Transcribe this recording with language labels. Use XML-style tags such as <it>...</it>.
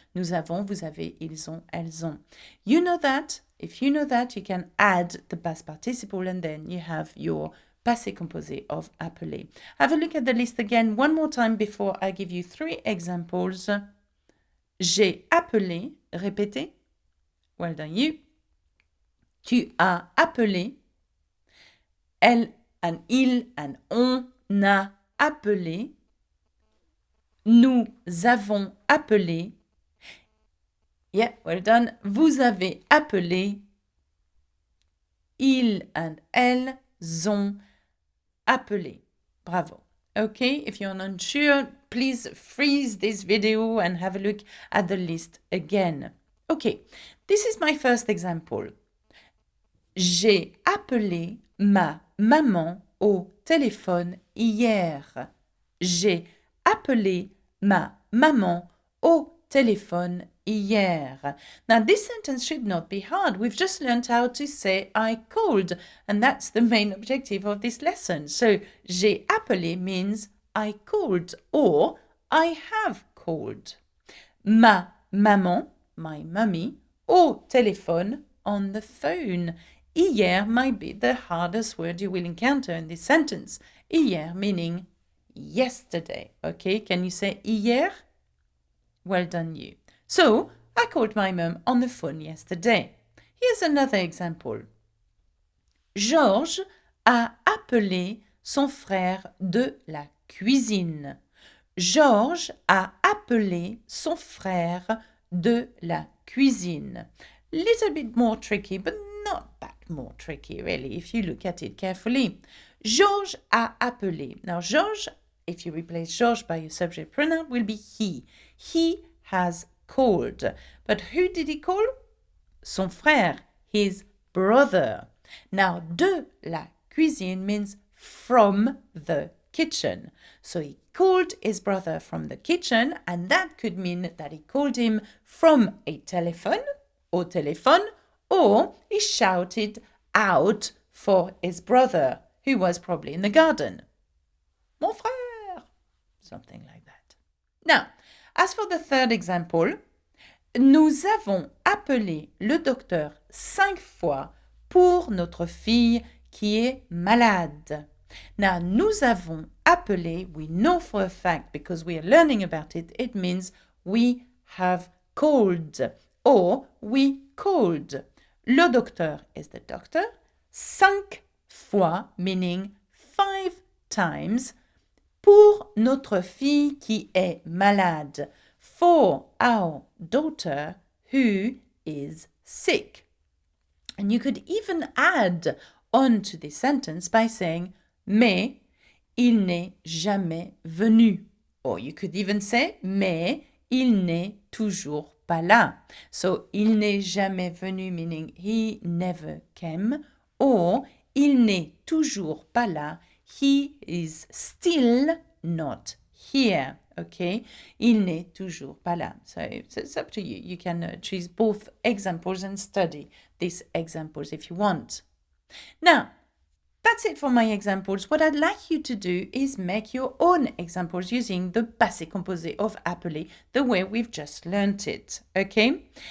<fr>Nous avons, vous avez, ils ont, elles ont.</fr> <en>You know that. If you know that, you can add the past participle and then you have your Passé Composé of appeler. Have a look at the list again one more time before I give you three examples.</en> <fr>J'ai appelé, répétez.</fr> <en>Well done you.</en> <fr>Tu as appelé. Elle and il and on a appelé. Nous avons appelé.</fr> <en>Yeah, well done.</en> <fr>Vous avez appelé. Ils and elles ont appelé. Bravo.</fr> <en>Okay, if you're not sure, please freeze this video and have a look at the list again. Okay, this is my first example.</en> <fr>J'ai appelé ma maman au téléphone hier. J'ai appelé ma maman au téléphone hier.</fr> <en>Now, this sentence should not be hard. We've just learned how to say I called, and that's the main objective of this lesson. So,</en> <fr>j'ai appelé</fr> <en>means I called or I have called.</en> <fr>Ma maman,</fr> <en>my mummy,</en> <fr>au téléphone,</fr> <en>on the phone. Hier might be the hardest word you will encounter in this sentence. Hier meaning yesterday. Okay, can you say hier? Well done you. So, I called my mum on the phone yesterday. Here's another example.</en> <fr>Georges a appelé son frère de la cuisine. Georges a appelé son frère de la cuisine.</fr> <en>Little bit more tricky, but not that more tricky really if you look at it carefully.</en> <fr>Georges a appelé.</fr> <en>Now, Georges, if you replace Georges by a subject pronoun, will be he. He has called. But who did he call?</en> <fr>Son frère,</fr> <en>his brother. Now,</en> <fr>de la cuisine</fr> <en>means from the kitchen. So he called his brother from the kitchen, and that could mean that he called him from a telephone,</en> <fr>au téléphone,</fr> <en>or he shouted out for his brother, who was probably in the garden.</en> <fr>Mon frère!</fr> <en>Something like that. Now, as for the third example,</en> <fr>nous avons appelé le docteur 5 fois pour notre fille qui est malade.</fr> <en>Now,</en> <fr>nous avons appelé,</fr> <en>we know for a fact because we are learning about it, it means we have called or we called. Le docteur is the doctor.</en> <fr>5 fois,</fr> <en>meaning 5 times,</en> <fr>pour notre fille qui est malade,</fr> <en>for our daughter who is sick. And you could even add on to this sentence by saying,</en> <fr>mais il n'est jamais venu.</fr> <en>Or you could even say,</en> <fr>mais il n'est toujours pas là.</fr> <en>So,</en> <fr>il n'est jamais venu,</fr> <en>meaning he never came, or</en> <fr>il n'est toujours pas là,</fr> <en>he is still not here.</en> <fr>Okay, il n'est toujours pas là.</fr> <en>So it's up to you. You can choose both examples and study these examples if you want. Now, that's it for my examples. What I'd like you to do is make your own examples using the Passé Composé of Appeler, the way we've just learnt it. Okay?</en>